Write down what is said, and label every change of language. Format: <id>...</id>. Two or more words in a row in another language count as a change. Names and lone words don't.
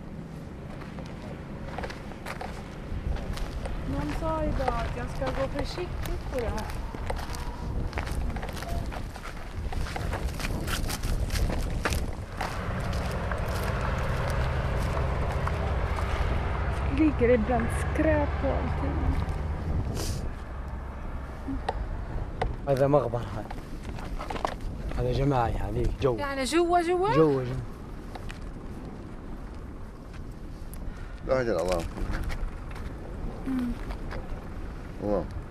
<sv>Någon sa idag att jag ska gå försiktigt på det här. Ligger ibland skräp på allting.</sv> <ar>هذا مغبر هذا جماعي يعني جو يعني جوا جو لا أجل الله الله</ar>